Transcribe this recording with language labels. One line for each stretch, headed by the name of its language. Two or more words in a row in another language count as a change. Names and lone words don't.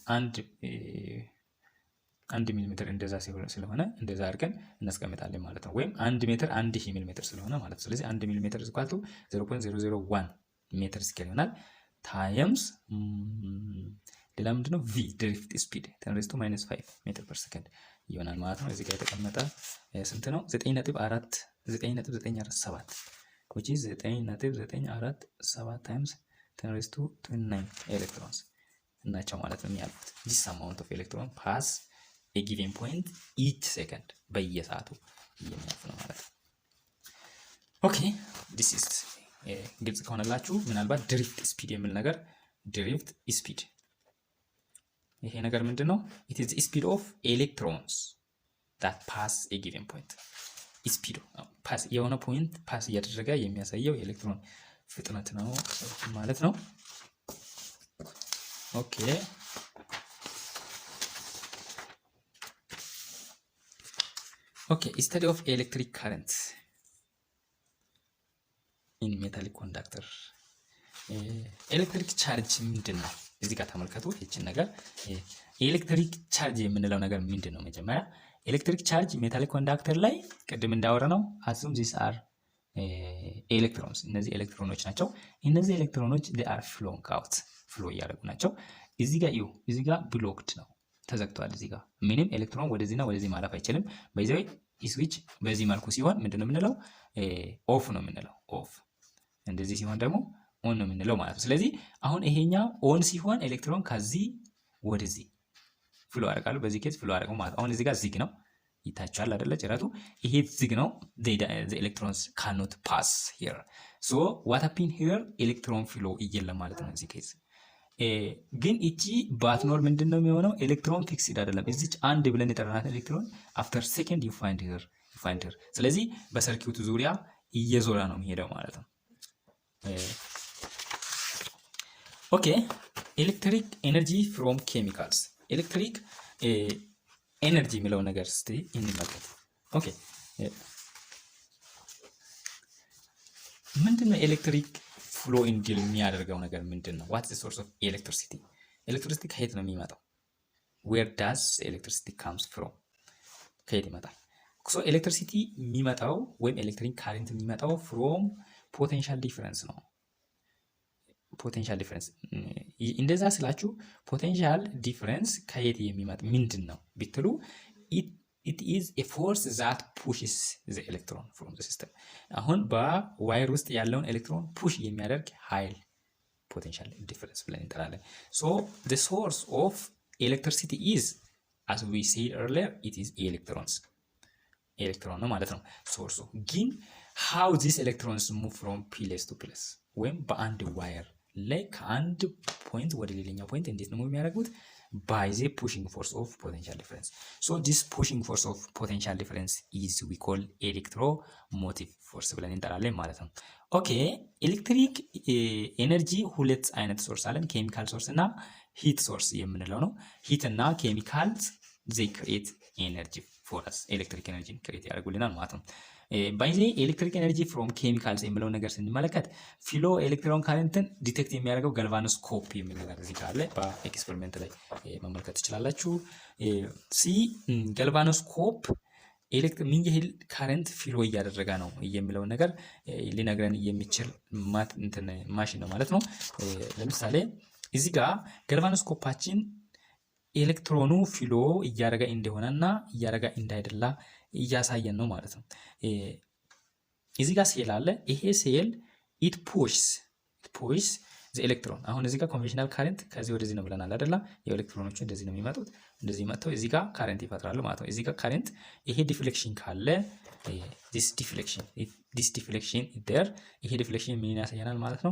Amharic: 1 ሚሊሜትር እንደዛ ስለሆነ እንደዛ አድርገን እናስቀምጣለን ማለት ነው። ወይም 1 ሜትር 1000 ሚሊሜትር ስለሆነ ማለት ነው። ስለዚህ 1 ሚሊሜትር = 0.001 ሜትር ስኬል ይሆናል ታይምስ ሌላ ምንድነው v
English: drift speed
Amharic: 10⁻⁵
English: meter per second
Amharic: ይሆናል ማለት ነው። እዚህ ጋር የተቀመጠ ስንት ነው?
English: 9.947 which is 9.947 times 10⁻⁹
Amharic: ኤሌክትሮንስ እናቸው ማለት ነው የሚያልፉት።
English: this amount of electron pass a given point each second
Amharic: በየሰዓቱ የሚያልፍ ነው ማለት ነው። ኦኬ
English: this is
Amharic: ግልጽ ከሆነላችሁ ምናልባት
English: drift speed
Amharic: የሚል ነገር
English: drift speed
Amharic: ይሄ ነገር ምንድነው?
English: it is the speed of electrons that pass a given point
Amharic: ስፒድ ፓስ የሆነ ፖይንት ፓስ እያደረገ የሚያሳየው የኤሌክትሮን ፍጥነት ነው ማለት ነው። ኦኬ
English: study of electric current in metallic conductor electric charge
Amharic: ምንድነው? እዚህ ጋር ተመልከቱ ይህችን ነገር።
English: electric charge
Amharic: የምንለው ነገር ምንድነው? መጀመሪያ
English: electric charge metallic conductor
Amharic: ላይ ቅድም እንዳወራነው
English: assume these are
Amharic: ኤሌክትሮንስ እነዚህ ኤሌክትሮኖች ናቸው። እነዚህ ኤሌክትሮኖች
English: they are flowing out
Amharic: ፍሎ እያደረጉ ናቸው። እዚህ ጋር እዩ፣ እዚህ ጋር ብሎክድ ነው ተዘግቷል። እዚህ ጋር ምንም ኤሌክትሮን ወደዚህና ወደዚህ ማለፍ አይችልም። በዚህ ወይ ስዊች በዚህ መልኩ ሲሆን ምንድነው የምንለው? ኦፍ ነው የምንለው። ኦፍ እንደዚህ ሲሆን ደግሞ ኦን ነው የምንለው ማለት ነው። ስለዚህ አሁን ይሄኛው ኦን ሲሆን ኤሌክትሮን ከዚህ ወደዚህ ፍሎ ያደርጋሉ። በዚህ ኬዝ ፍሎ ያደርጋሉ ማለት አሁን እዚህ ጋር ዝግ ነው ይታቻል አይደለ? ጭራቱ ይሄ ዝግ ነው።
English: the electrons cannot pass here so what happened here
Amharic: ኤሌክትሮን ፍሎ እየለም ማለት ነው እዚህ ኬዝ። ግን እቺ ባትኖር ምንድነው የሚሆነው? ኤሌክትሮን ፊክስድ አይደለም። እዚች አንድ ብለን የጠራናት ኤሌክትሮን
English: after second you find her
Amharic: ስለዚህ በሰርኪዩቱ ዙሪያ እየዞረ ነው የሚሄደው ማለት ነው። ኦኬ
English: electric energy from chemicals electric energy
Amharic: የሚለው ነገር እስቲ እንመልከት። ኦኬ ምንድነው
English: electric flow
Amharic: እንዲል የሚያደርገው ነገር ምንድነው?
English: what is the source of electricity
Amharic: ኤሌክትሪሲቲ ከየት ነው የሚመጣው?
English: where does electricity comes from
Amharic: ከየት ይመጣል? so ኤሌክትሪሲቲ የሚመጣው ወይም
English: electric current
Amharic: የሚመጣው
English: from potential difference
Amharic: ነው።
English: potential difference
Amharic: እንደዛ ስላችሁ
English: potential difference
Amharic: ከየት የሚመጣ ምንድነው ቢትሉ
English: it is a force that pushes the electron from the system
Amharic: አሁን በዋይር ውስጥ ያለውን ኤሌክትሮን ፑሽ የሚያደርግ ኃይል
English: potential difference
Amharic: ብለን እንጠራለን።
English: so the source of electricity is as we said earlier it is electrons
Amharic: ኤሌክትሮን ነው ማለት ነው ሶርሱ። ግን
English: how these electrons move from place to place
Amharic: ወይም በአንድ ዋየር ላይ ከአንድ ፖይንት ወደ ሌላኛው ፖይንት እንዴት ነው የሚያደርጉት?
English: by the pushing force of potential difference so this pushing force of potential difference is we call electromotive force
Amharic: ብለን እንጠራለን ማለት ነው። ኦኬ ኤሌክትሪክ ኤነርጂ ሁለት አይነት ሶርስ አለን፣ ኬሚካል ሶርስ እና
English: heat source
Amharic: የምንለው ነው። ሂት እና ኬሚካልስ
English: they create energy for us
Amharic: ኤሌክትሪክ ኤነርጂን ክሬት ያደርጉልናል ማለት ነው። ባይዜ
English: electric energy from chemicals
Amharic: የሚለው ነገር ስንመለከት ፍሎ ኤሌክትሮን ካረንትን ዲቴክት የሚያደርገው ጋልቫኖስኮፕ የሚል ነገር እዚህ ጋር አለ። በኤክስፐሪመንት ላይ መመልከት ትችላላችሁ። ሲ ጋልቫኖስኮፕ ምን ያህል ካረንት ፍሎ እያደረገ ነው የሚለው ነገር ሊነግረን የሚችል ማሽን ነው ማለት ነው። ለምሳሌ እዚህ ጋር ጋልቫኖስኮፓችን ኤሌክትሮኑ ፍሎ እያደረገ እንደሆነና እያደረገ እንዳይደላ እያሳየን ነው ማለት ነው። እዚህ ጋር ሴል አለ። ይሄ ሴል
English: it pushes the electron
Amharic: አሁን እዚህ ጋር
English: conventional current
Amharic: ከዚህ ወደዚህ ነው ብለናል አይደለ? የኤሌክትሮኖቹ እንደዚህ ነው የሚመጡት፣ እንደዚህ መጥተው እዚህ ጋር ካረንት ይፈጥራሉ ማለት ነው። እዚህ ጋር ካረንት ይሄ ዲፍሌክሽን ካለ
English: this deflection there
Amharic: ይሄ ዲፍሌክሽን ምን ያሳየናል ማለት ነው?